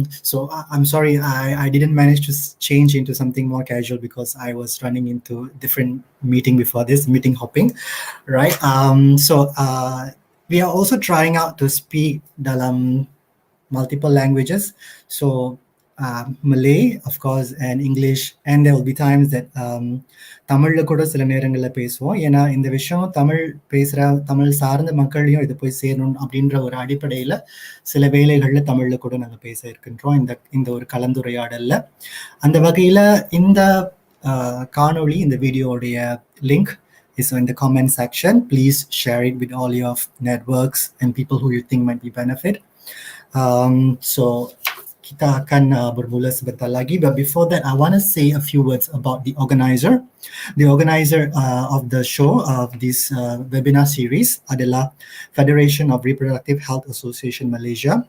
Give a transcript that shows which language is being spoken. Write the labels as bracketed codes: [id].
[en] So I'm sorry, I didn't manage to change into something more casual because I was running into different meeting before this, meeting hopping, right? So we are also trying out to speak [ms] dalam [en] multiple languages. So Malay, of course, and English, and there will be times that [ta] தமிழ்ல கூட சில நேரங்கள்ல பேசுவோம். ஏன்னா இந்த விஷயம் தமிழ் சார்ந்த மக்களையும் இது போய் சேரணும் அப்படின்ற ஒரு அடிப்படையில சில வேளைகள்ல தமிழ்ல கூட நாங்க பேச இருக்கின்றோம் இந்த ஒரு கலந்துரையாடல்ல. அந்த வகையில இந்த காணொளி, இந்த வீடியோடைய link [en] is in the comment section. Please share it with all your networks and people who you think might be benefit. So [ms] kita akan bermula sebentar lagi, [en] but before that I want to say a few words about the organizer. The organizer of the show, of this webinar series, adalah Federation of Reproductive Health Association Malaysia.